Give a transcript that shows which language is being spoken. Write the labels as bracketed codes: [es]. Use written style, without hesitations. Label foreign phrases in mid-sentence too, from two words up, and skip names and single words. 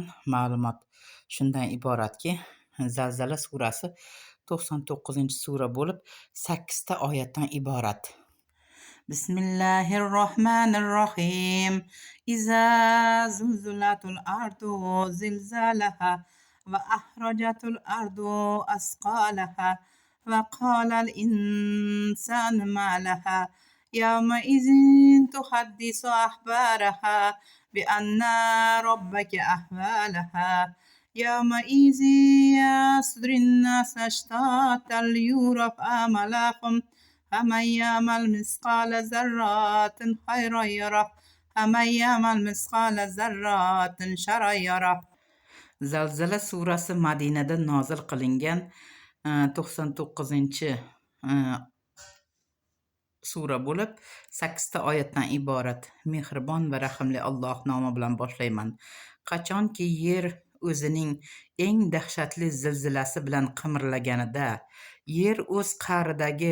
[uz] Ma'lumot shundan iboratki, Zalzala surasi 99-sura bo'lib 8 ta oyatdan iborat. [ar] بسم الله الرحمن الرحيم. إذا زلزلت الأرض زلزالها وأخرجت الأرض أثقالها وقال الإنسان ما لها يومئذ تحدث أخبارها بأن ربك أوحى لها يومئذ يصدر الناس أشتاتا ليروا أعمالهم فمن يعمل مثقال ذرة خيرا يره ومن يعمل مثقال ذرة شرا يره. [uz] Zalzala surasi Madinada nozil qilingan 99-sura bo'lib 8 ta oyatdan iborat. Mehribon va rahimli Alloh nomi bilan boshlayman. Qachonki yer o'zining eng dahshatli zilzilasi bilan qimirlaganida, yer o'z qa'ridagi